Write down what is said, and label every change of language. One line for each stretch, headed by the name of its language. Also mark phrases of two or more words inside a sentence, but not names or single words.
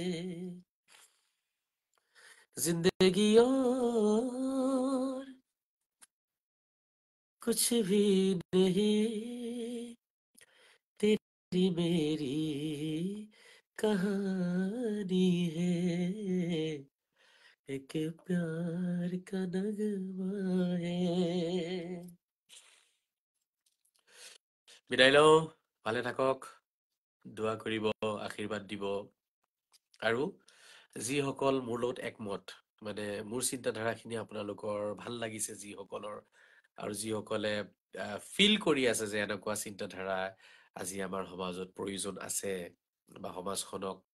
Hindi: जिंदगी और कुछ भी नहीं तेरी मेरी कहानी है एक प्यार का नगमा है
Assamese: বিদায় লওঁ ভালে থাকক দোৱা কৰিব আশীৰ্বাদ দিব আৰু যিসকল মোৰ লগত একমত মানে মোৰ চিন্তাধাৰাখিনি আপোনালোকৰ ভাল লাগিছে যিসকলৰ আৰু যিসকলে ফিল কৰি আছে যে এনেকুৱা চিন্তাধাৰা আজি আমাৰ সমাজত প্ৰয়োজন আছে বা সমাজখনক